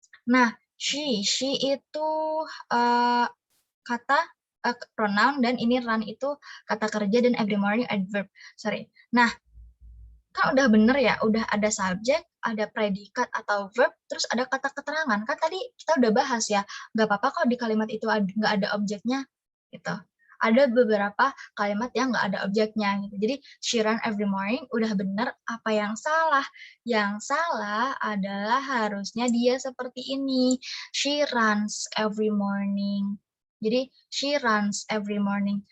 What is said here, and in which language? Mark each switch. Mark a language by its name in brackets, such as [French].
[Indonesian] Nah, she itu kata pronoun, dan ini run itu kata kerja, dan every morning adverb. Sorry. Nah, kan udah bener ya, udah ada subjek, ada predikat atau verb, terus ada kata keterangan. Kan tadi kita udah bahas ya, nggak apa-apa kok di kalimat itu nggak ada objeknya, gitu. Ada beberapa kalimat yang nggak ada objeknya, gitu. Jadi, [English] she run every morning, [Indonesian] udah bener. Apa yang salah? Yang salah adalah harusnya dia seperti ini. [English] She runs every morning. [Indonesian] Jadi, [English] she runs every morning.